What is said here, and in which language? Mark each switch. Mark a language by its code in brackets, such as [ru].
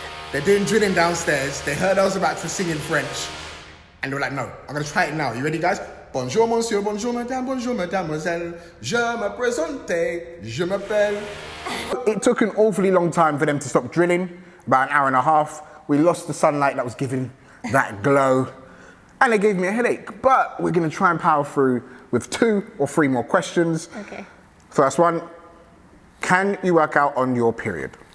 [en] They're doing drilling downstairs. They heard I was about to sing in French. And they were like, no, I'm going to try it now. You ready, guys? [fr] Bonjour, monsieur, bonjour, madame, bonjour, mademoiselle. Je me présente, je m'appelle. [en] It took an awfully long time for them to stop drilling, about an hour and a half. We lost the sunlight that was giving that glow. And they gave me a headache. But we're going to try and power through with 2 or 3 more questions. Okay. First one. Can you work out on your period?